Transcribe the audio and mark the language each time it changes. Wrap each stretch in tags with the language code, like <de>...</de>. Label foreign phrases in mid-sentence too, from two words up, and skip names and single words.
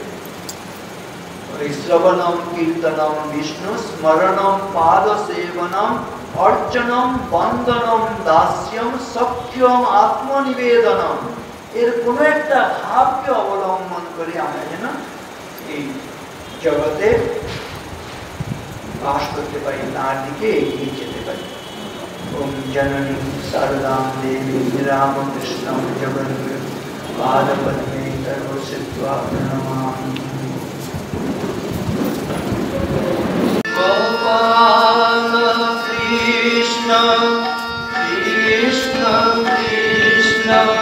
<sa>শ্রবণম কীর্তনম বিষ্ণু স্মরণম পাদ সেবনম অর্চনম বন্দনম দাস্যম সখ্যম আত্মনিবেদনম,</sa> <bn>এর কোনো একটা ভাবকে অবলম্বন করে আমরা যেন এই জগতে বাস করতে পারি, তার দিকে এগিয়ে যেতে পারি।</bn> <sa>ओम जननी शारदां देवी रामकृष्णं जगद्गुरुं पादपद्मे सर्वसिद्ध्वा प्रणमामि। गोपाल कृष्ण कृष्ण कृष्ण</sa>